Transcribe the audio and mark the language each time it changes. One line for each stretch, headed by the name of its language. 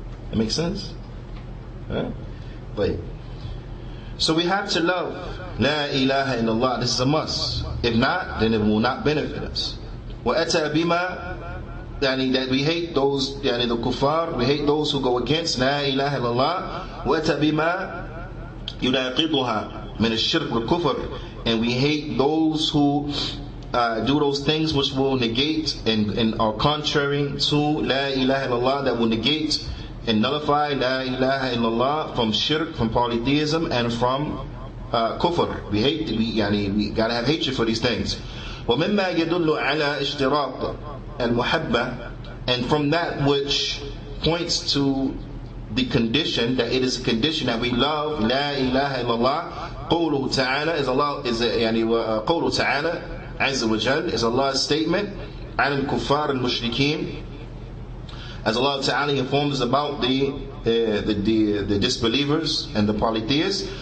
English: That makes sense? Right? But so we have to love La ilaha illallah. This is a must. If not, then it will not benefit us.
Arabic: وَأَتَى بِمَا
English: that we hate those the kuffar, we hate those who go against La ilaha illallah.
Arabic: وَأَتَى بِمَا يُنَاقِضُهَا مِنَ الشِّرْكِ وَالْكُفْرِ,
English: and we hate those who do those things which will negate and are contrary to La ilaha illallah, that will negate and nullify La ilaha illallah from shirk, from polytheism, and from kufr. We gotta have hatred for these things.
Arabic: وَمِمَّا يَدُلُّ عَلَى اشْتِرَاطِ الْمُحَبَّةِ,
English: and from that which points to the condition, that it is a condition that we love La ilaha illallah,
Arabic: قوله تعالى
English: is Allah, is
Arabic: قوله تعالى عز وجل
English: is Allah's statement
Arabic: على الكفار المشركين,
English: as Allah Ta'ala informs about the disbelievers and the polytheists.